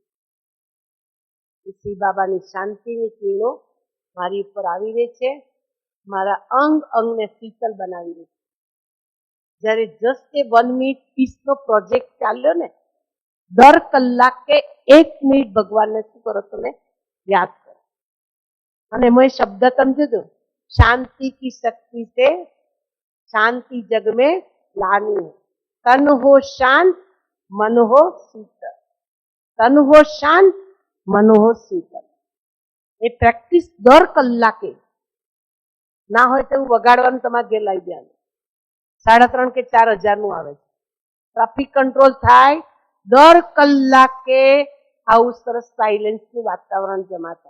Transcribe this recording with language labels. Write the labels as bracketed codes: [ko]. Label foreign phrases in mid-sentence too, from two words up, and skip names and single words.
[gu] શ્રી બાબાની શાંતિની કિરણો મારી ઉપર આવી રહી છે, મારા અંગ અંગને શીતલ બનાવી રહી છે. જ્યારે જસ્ટ એ 1 મિનિટ પીસનો પ્રોજેક્ટ ચાલ્યો ને, દર કલાકે 1 મિનિટ ભગવાનને શું કરો? તમે યાદ કરો. અને એમાં એ શબ્દ સમજો, [hi] शांति की शक्ति से शांति जग में लानी है, तन हो शांत मन हो शीतल, तन हो शांत मन हो शीतल. [gu] એ પ્રેક્ટિસ દર કલાકે ના હોય તો વગાડવાનું તમારે ઘેર લાવી દેવાનું. 3.5 કે 4 હજારનું આવે છે. [en] traffic control [gu] થાય દર કલાકે આવું સરસ સાયલેન્સનું વાતાવરણ જમા થાય.